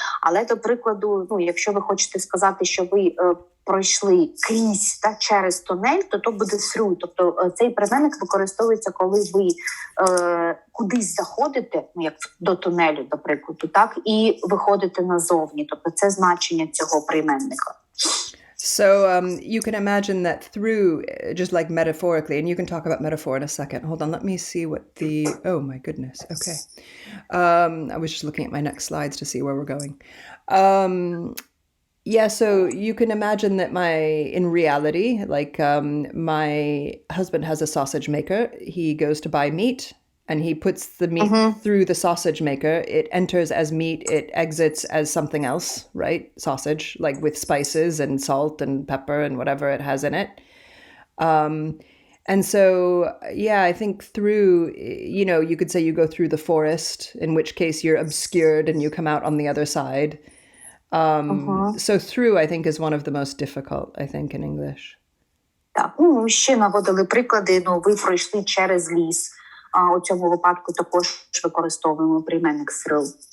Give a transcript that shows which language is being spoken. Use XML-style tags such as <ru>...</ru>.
<uk>Але, до прикладу, якщо ви хочете сказати, що ви пройшли крізь через тунель, то буде through. Тобто цей прийменник використовується, коли ви кудись заходите, як до тунелю, до прикладу, так, і виходите назовні. Тобто це значення цього прийменника.</uk> <en>So you can imagine that through, just like metaphorically, and you can talk about metaphor in a second. Hold on, let me see what oh my goodness, okay. I was just looking at my next slides to see where we're going. Yeah, so you can imagine that in reality, like my husband has a sausage maker. He goes to buy meat and he puts the meat through the sausage maker. It enters as meat, it exits as something else, right? Sausage, like with spices and salt and pepper and whatever it has in it. And so, yeah, I think through, you could say you go through the forest, in which case you're obscured and you come out on the other side. So through, I think, is one of the most difficult, I think, in English.</en> <uk>Так, ще наводили приклади, ви пройшли через ліс. У цьому випадку також використовуємо прийменник through.</uk>